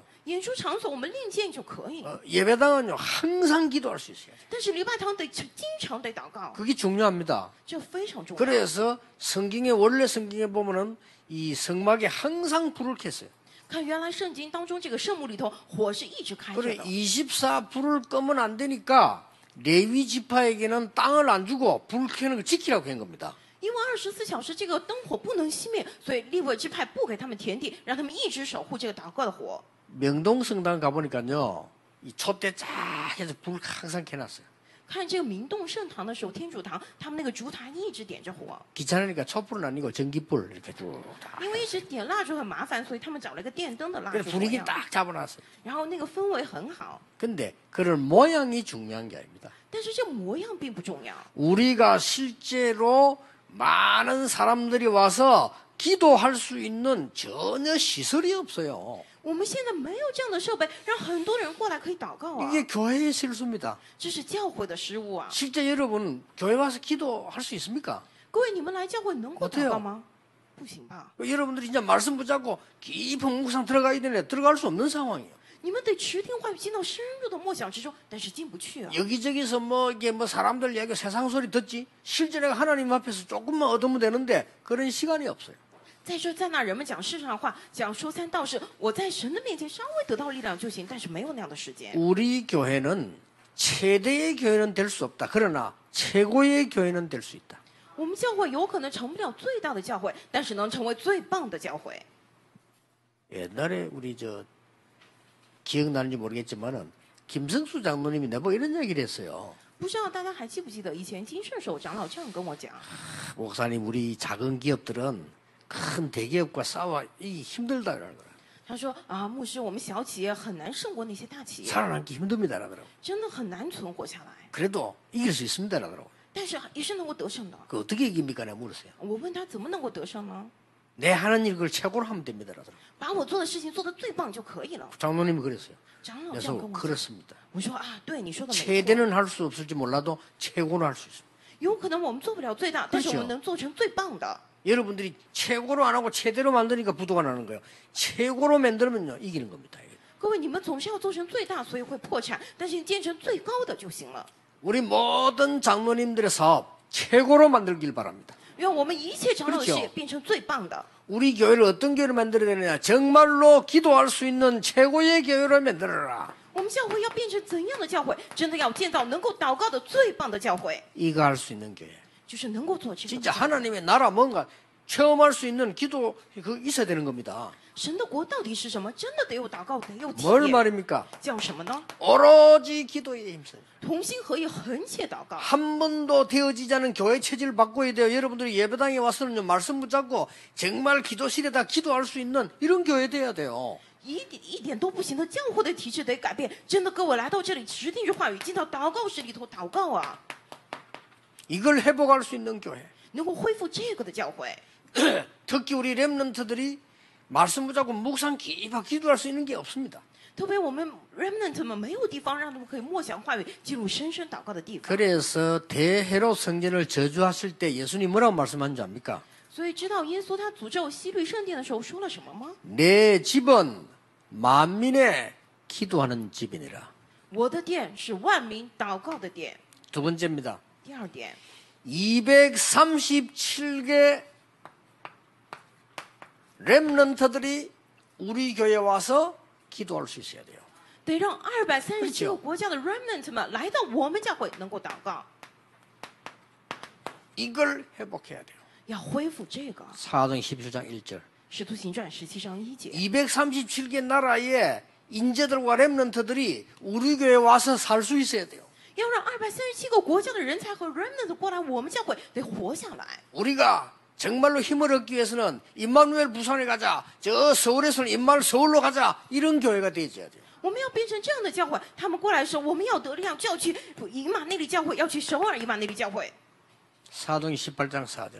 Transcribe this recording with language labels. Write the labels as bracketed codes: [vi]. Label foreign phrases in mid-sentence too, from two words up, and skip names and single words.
[zh] 演出场所我们另建就可以， [ko] 예배당은요 항상 기도할 수 있어요. [zh] 但是礼拜堂得经常得祷告， [ko] 그게 중요합니다. [zh] 这非常重要。 [ko] 그래서 원래 성경에 보면은 이 성막에 항상 불을 켰어요. [zh] 看原来圣经当中这个圣幕里头火是一直开着 [ko] 그래 [zh] 的， [ko] 24 불을 끄면 안 되니까 레위 지파에게는 땅을 안 주고 불 켜는 걸 지키라고 한 겁니다. [zh] 因为24小时这个灯火不能熄灭，所以利未支派不给他们田地，让他们一直守护这个祷告的火。 [ko] 명동 성당 가보니까요. 이 촛대 쫙 해서 불 항상 켜놨어요. [zh] 看这个明洞圣堂的时候，天主堂他们那个烛台一直点着火， [ko] 귀찮으니까 촛불은 아니고 전기불 이렇게 쭉 다. [zh] 因为一直点蜡烛很麻烦，所以他们找了一个电灯的蜡 [ko] 그래서 [zh] 烛火 [ko] 분위기 [zh] 样， [ko] 딱 잡아놨어요. [zh] 然后那个氛围很好。 [ko] 근데 그런 모양이 중요한 게 아닙니다. [zh] 但是这模样并不重要， [ko] 우리가 실제로 많은 사람들이 와서 기도할 수 있는 전혀 시설이 없어요. [zh] 我们现在没有这样的设备，让很多人过来可以祷告啊。 [ko] 이게 교회의 실수입니다. [zh] 这是教会的失误啊！ [ko] 실제 여러분 교회 와서 기도할 수 있습니까? [zh] 各位，你们来教会能够祷告吗？不行吧？ [ko] 여러분들이 진짜 말씀 붙잡고 깊은 묵상 들어가야 되는데 들어갈 수 없는 상황이에요. [zh] 你们得持听话语，进到深入的默想之中，但是进不去啊。 [ko] 여기저기서 이게 사람들 얘기 세상 소리 듣지 실제 내가 하나님 앞에서 조금만 얻으면 되는데 그런 시간이 없어요. [zh] 在这在那人们讲世上话，讲说三道四，我在神的面前稍微得到力量就行，但是没有那样的时间。 [ko] 우리 교회는 최대의 교회는 될 수 없다. 그러나 최고의 교회는 될 수 있다. [zh] 我们教会有可能成不了最大的教会，但是能成为最棒的教会。 [ko] 옛날에 우리 기억나는지 모르겠지만은 김성수 장로님이 내보고 이런 얘기를 했어요. [zh] 不知道大家还记不记得以前金圣手长老这样跟我讲， [ko] 목사님 우리 작은 기업들은 큰 대기업과 싸워 이 힘들다 그러는 거예요. [zh] 他说啊，牧师，我们小企业很难胜过那些大企业， [ko] 살아남기 힘듭니다 그러더라고. [zh] 真的很难存活下来。 [ko] 그래도 이길 수 있습니다 그러더라고. [zh] 但是也是能够得胜的。 [ko] 그 어떻게 이깁니까? 내가 물었어요. [zh] 我问他怎么能够得胜呢？ [ko] 내 하는 일 그걸 최고로 하면 됩니다. [zh] 把我做的事情做得最棒就可以了。 [ko] 장로님이 그랬어요. [zh] 长老这样 [ko] 그래서 [zh] 跟我说， [ko] 그렇습니다. [zh] 我说啊，对你说的没错， [ko] 최대는 할 수 없을지 몰라도 최고는 할 수 있습니다. [zh] 有可能我们做不了最大，但是我 [ko] 그렇죠 [zh] 们能做成最棒的。 [ko] 여러분들이 최고로 안 하고 최대로 만드니까 부도가 나는 거예요. 최고로 만들면요 이기는 겁니다. [zh] 各位，你们总是要做成最大，所以会破产，但是你建成最高的就行了。 [ko] 우리 모든 장로님들의 사업 최고로 만들길 바랍니다. [zh] 愿我们一切长老的事 [ko] 그렇죠 [zh] 业变成最棒的。 [ko] 우리 교회를 어떤 교회를 만들어야 되느냐? 정말로 기도할 수 있는 최고의 교회를 만들어라. [zh] 我们教会要变成怎样的教会？真的要建造能够祷告的最棒的教会， [ko] 이거 할 수 있는 교회. [zh] 就是能够做这个。 [ko] 진짜 하나님의 나라 뭔가 체험할 수 있는 기도 그 있어야 되는 겁니다. [zh] 神的国到底是什么？真的得有祷告，得有体 [ko] 뭘 [zh] 验。 [ko] 말입니까? [zh] 叫什么呢？ [ko] 오로지 기도에 힘써요. [zh] 同心合意，横切祷告。 [ko] 한 번도 되어지지 않은 교회 체질을 바꿔야 돼요. 여러분들이 예배당에 와서는요 말씀 붙잡고 정말 기도실에다 기도할 수 있는 이런 교회 돼야 돼요. [zh] 一点都不行的教会的体制得改变。真的，各位来到这里，指定着话语，进到祷告室里头祷告啊， [ko] 이걸 회복할 수 있는 교회. [zh] 能够恢复这个的教会。 [ko] 특히 우리 렘넌트들이 말씀 붙잡고 묵상 깊이 기도할 수 있는 게 없습니다. [zh] 特别我们 remnant 们没有地方让他们可以默想话语，进入深深祷告的地方。 [ko] 그래서 대헤롯 성전을 저주하실 때 예수님 뭐라고 말씀한 줄 압니까? [zh] 所以知道耶稣他诅咒西律圣殿的时候说了什么吗？ [ko] 내 집은 만민의 기도하는 집이니라. [zh] 我的殿是万民祷告的殿。 [ko] 두 번째입니다. [zh] 第二点， [ko] 237개 렘넌트들이 우리 교회에 와서 기도할 수 있어야 돼요. [zh] 得让237 [ko] 그렇죠 [zh] 个国家的 remnant 们来到我们教会能够祷告， [ko] 이걸 회복해야 돼요. [zh] 要恢复这个。 [ko] 사도행 17장 1절. [zh] 使徒行传17章1节， [ko] 237개 나라의 인재들과 렘넌트들이 우리 교회에 와서 살 수 있어야 돼요. [zh] 要让237个国家的人才和 remnant 过来我们教会，得活下来。 [ko] 우리가 정말로 힘을 얻기 위해서는 임마누엘 부산에 가자. 저 서울에서는 임마누엘 서울로 가자. 이런 교회가 되어야 돼요. [zh] 我们要变成这样的教会，他们过来的时候，我们要得力量，就要去以马内利教会，要去首尔以马内利教会。 [ko] 사도행 18장 4절.